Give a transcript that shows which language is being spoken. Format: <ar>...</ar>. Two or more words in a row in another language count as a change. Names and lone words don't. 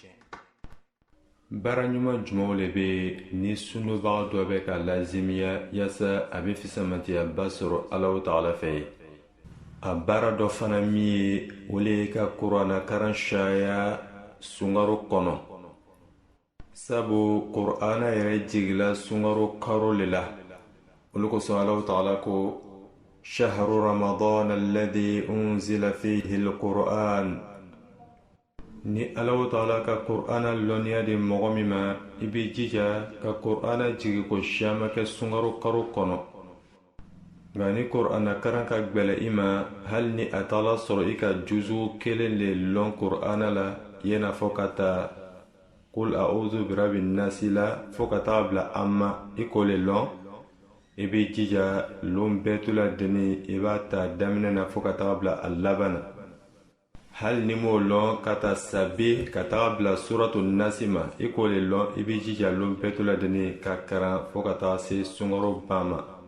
<bm>Baara ɲuman jumɛnw le bɛ ni sundobaga dɔ bɛ ka lazimiya yaasa a bɛ fisamantiyaba sɔrɔ Alahu Taala fɛ ye. A baara dɔ fana min ye o le ye ka kuranna karan caya sunkaro kɔnɔ, sabu kur'ana yɛrɛ jigila sunkaro karo le la. Olu kosɔn Alahu Taala ko</bm> <ar>شهر رمضان الذي أنزل فيه القرآن.</ar> <bm>Ni Alahu Taala ka kur'ana lɔnniya di mɔgɔ min ma, i bɛ jija ka kur'ana jigi ko siyama kɛ sunkaro karo kɔnɔ. nka ni kuranna karan ka gwɛlɛ i ma hali ni a taala sɔrɔ i ka juzu kelen le lɔn kuranna la i n'a fɔ ka taa</bm> <ar>قل أعوذ برب الناس</ar> <bm>la fo ka taga bila amma i k'o le lɔn i b'i jija lon bɛɛ tula deni i b'a ta daminɛ na fo ka taga bila a laban na hali ni m'o lɔn ka taa sabi ka taga bila suratu nasi ma i k'o le lɔn i b'i jija lon bɛɛ tula deni ka karan fo ka taga se sunkaro ban ma</bm>